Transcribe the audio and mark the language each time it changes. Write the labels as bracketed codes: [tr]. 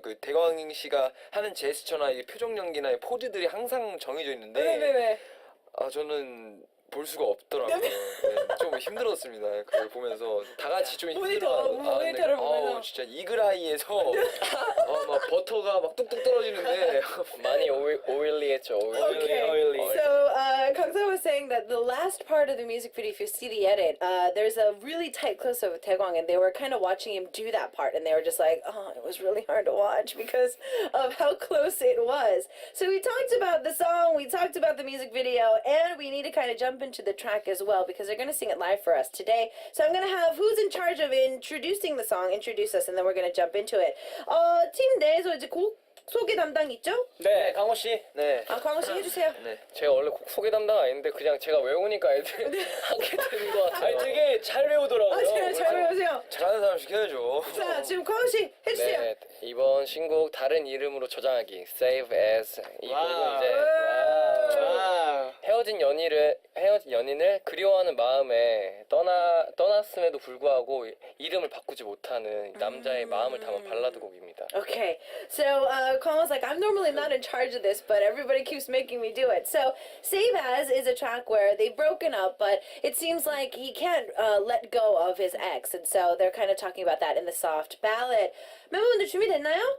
[ko] 그 대광 씨가 하는 제스처나 이 표정 연기나 이 포즈들이 항상 정해져 있는데 네네네. 저는 볼 수가 없더라고요. 네, 좀 힘들었습니다. 그걸 보면서 다 같이 좀 모니터를 보면서. 진짜 이글아이에서 막 버터가 막 뚝뚝 떨어지는데 많이 오일리했죠. [en] oily. So, Kangsa was saying that the last part of the music video, if you see the edit, there's a really tight close up of Taegwang, and they were kind of watching him do that part, and they were just like, oh, it was really hard to watch because of how close it was. So we talked about the song, we talked about the music video, and we need to kind of jump into the track as well because they're going to sing it live for us today. So I'm going to have who's in charge of introducing the song, introduce us, and then we're going to jump into it. [ko] 팀 내에서 이제 곡 소개 담당 있죠? 네, 강호 씨. 네. 광호 씨 해주세요. 네. 제가 원래 곡 소개 담당 아닌데 그냥 제가 외우니까 애들 하게 되는 것 같아요. 아니 되게 잘 외우더라고요. 잘 배우세요. 잘하는 사람 시켜야죠. 자, 지금 광호 씨 해주세요. 네, 이번 신곡 다른 이름으로 저장하기 Save As 이 곡은 이제 와. 헤어진 연인을 그리워하는 마음에 떠났음에도 불구하고 이름을 바꾸지 못하는 남자의 마음을 담은 발라드 곡입니다. [en] Okay, so Kwon was like, I'm normally not in charge of this, but everybody keeps making me do it. So Save As is a track where they've broken up, but it seems like he can't let go of his ex, and so they're kind of talking about that in the soft ballad. [ko] 멤버분들 준비됐나요?